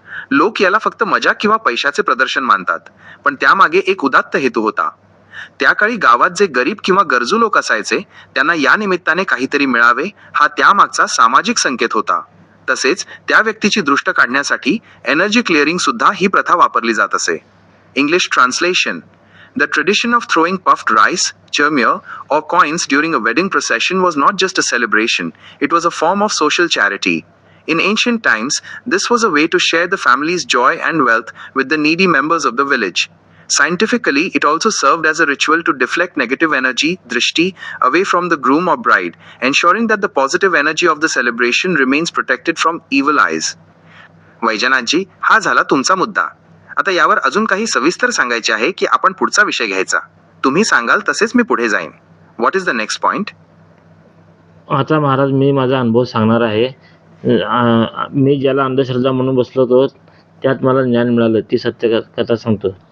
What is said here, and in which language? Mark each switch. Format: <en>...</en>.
<mr>लोक याला फक्त मजा किंवा पैशाचे प्रदर्शन मानतात, पण त्यामागे एक उदात्त हेतू होता. त्या काळी गावात जे गरीब किंवा गरजू लोक असायचे त्यांना या निमित्ताने काहीतरी मिळावे हा त्यामागचा सामाजिक संकेत होता. तसेच त्या व्यक्तीची दृष्ट काढण्यासाठी एनर्जी क्लिअरिंग सुद्धा ही प्रथा वापरली जात असे.</mr> <en>English translation: The tradition of throwing puffed rice, churmur, or coins during a wedding procession was not just a celebration, it was a form of social charity. In ancient times, this was a way to share the family's joy and wealth with the needy members of the village. Scientifically, it also served as a ritual to deflect negative energy, drishti, away from the groom or bride, ensuring that the positive energy of the celebration remains protected from evil eyes.</en> <mr>वैजनाथजी, हा झाला तुमचा मुद्दा. आता यावर अजून काही सविस्तर सांगायचे आहे की आपण पुढचा विषय घ्यायचा? तुम्ही सांगाल तसेच मी पुढे जाईन.</mr> <en>What is the next point?</en> <mr>आता महाराज, मी माझा अनुभव सांगणार आहे. मी ज्याला अंधश्रद्धा म्हणून बसलो होतो त्यात मला ज्ञान मिळालं, ती सत्य कथा सांगतो.</mr>